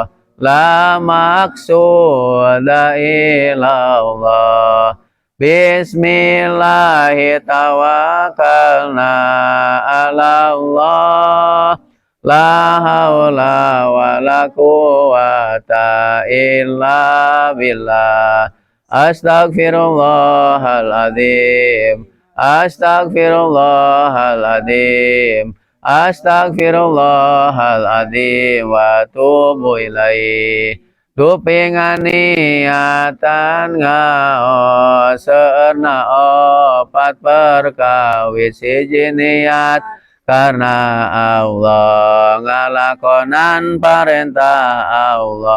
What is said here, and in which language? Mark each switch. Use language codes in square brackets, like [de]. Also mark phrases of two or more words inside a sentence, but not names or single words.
[ar] لا مقصود إلا الله. بسم الله توكلنا على الله. لا حول ولا قوة إلا بالله. أستغفر الله العظيم أستغفر الله العظيم. أستغفر الله العظيم وأتوب إليه. [su] Dupingan niatan ngaos seurna opat perkawis siji niat karena Allah ngalakonan parentah Allah.